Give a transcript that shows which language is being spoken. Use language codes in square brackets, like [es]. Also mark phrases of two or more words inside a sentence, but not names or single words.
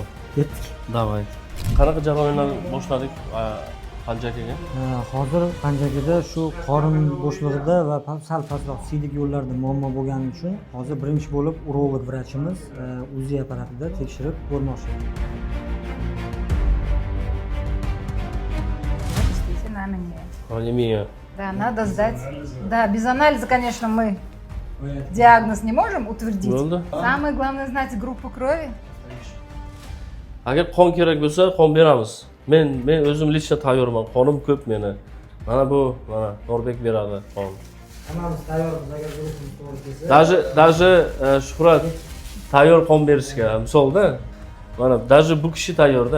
[uz] Ketdik. Davay. Qanaqa jarayonlar boshladik Panji akaga? Hozir Panji akada shu qorin bo'shlig'ida va sal pastroq siydik yo'llarida muammo bo'lgani uchun hozir birinchi bo'lib urolog vrachimiz UZI apparatida tekshirib ko'rmoqchi. [ru] Действительно анемия. Анемия. Да, надо сдать. Да, без анализа, конечно, мы диагноз не можем утвердить. [uz] Bo'ldi. [ru] Самое главное знать группу крови. [uz] Agar qon kerak bo'lsa, qon beramiz. Men o'zim lично tayyorman. Qonim ko'p meni. Mana bu, mana Norbek beradi qon. Hammamiz tayyormiz agar guruhimiz to'g'ri kelsa. Даже Shuhrat tayyor qon berishga. Misolda, mana даже bu kishi tayyorda.